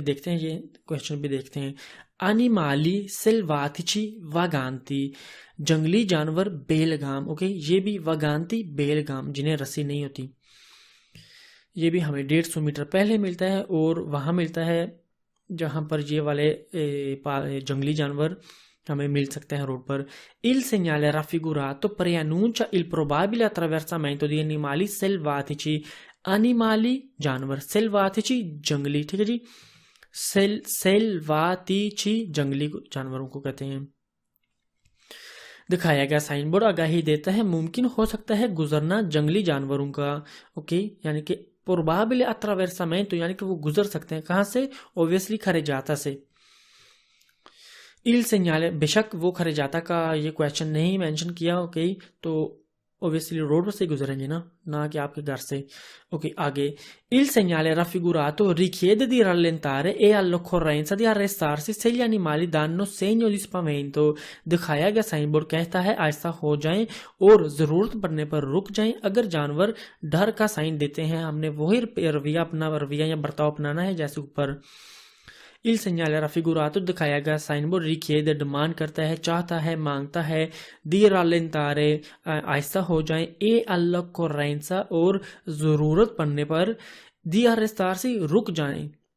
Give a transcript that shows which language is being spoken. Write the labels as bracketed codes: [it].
[hi] देखते हैं ये क्वेश्चन भी देखते हैं। [it] animali selvatici vaganti, [hi] जंगली जानवर बेलगाम, ओके, ये भी वागांती बेलगाम जिन्हें रस्सी नहीं होती। ये भी हमें 150 मीटर पहले मिलता है और वहाँ मिलता है जहाँ पर ये वाले जंगली जानवर हमें मिल सकते हैं रोड पर। [it] Il segnale raffigurato preannuncia il probabile attraversamento di animali selvatici। animali [hi] जानवर, [it] selvatici [hi] जंगली, ठीक है जी, सेल्वातिची जंगली जानवरों को कहते हैं। दिखाया गया साइन बोर्ड आगाही देता है मुमकिन हो सकता है गुजरना जंगली जानवरों का, ओके, यानी कि प्रोबाबिले अट्रावेर्सामेंटो, यानी कि वो गुजर सकते हैं कहाँ से, ऑब्वियसली खरेजाता से। [it] इल सेgnale [hi] बेशक वो खरिजाता का ये क्वेश्चन नहीं मेंशन किया। ओके, तो ओबियसली रोड से गुजरेंगे ना कि आपके घर से। ओके, आगे [it] il segnale raffigurato richiede di rallentare e all'occorrenza di arrestarsi se gli animali danno segno di spavento। [hi] दिखाया गया साइन बोर्ड कहता है आहिस्ता हो जाएं और जरूरत पड़ने पर रुक जाएं अगर जानवर डर का साइन देते हैं। हमने वही रवैया या बर्ताव अपनाना है जैसे ऊपर। [it] il segnale raffigurato [hi] दिखाया गया साइन बोर्ड [it] richiede [hi] डिमांड करता है, चाहता है, मांगता है, [it] di rallentare [hi] आहिस्ता हो जाएं, [it] e all'occorrenza [hi] और जरूरत पड़ने पर, [it] di arrestarsi [hi] रुक जाएं।